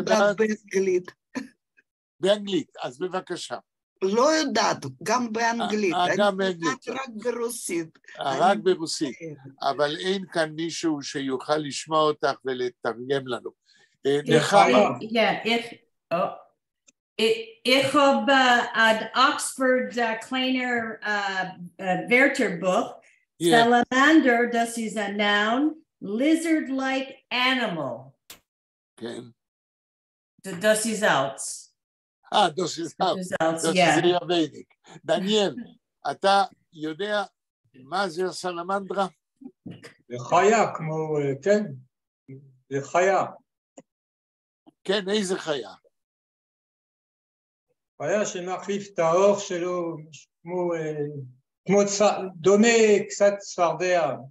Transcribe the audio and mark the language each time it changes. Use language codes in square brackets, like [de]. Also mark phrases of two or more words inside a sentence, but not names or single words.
[he] יודעת יודעת? באנגלית. באנגלית, אז בבקשה. לא יודעת, גם באנגלית. גם אני באנגלית. יודעת רק ברוסית. רק ברוסית. אבל אין כאן מישהו שיוכל לשמוע אותך ולתרגם לנו. נחמה. [de] Ich habe ein Oxford Kleiner Wörterbuch. Salamander, das ist ein Noun. [en] Lizard-like animal. [he] כן. [de] Das ist aus. das ist aus. Das [en] yeah. [de] ist יבניק. [he] דניאל, אתה יודע מה זה הסלמנדרה? זה חיה כמו, כן, זה חיה. כן, איזה חיה? חיה שמחליף את האור שלו, כמו דומה קצת צפרדע.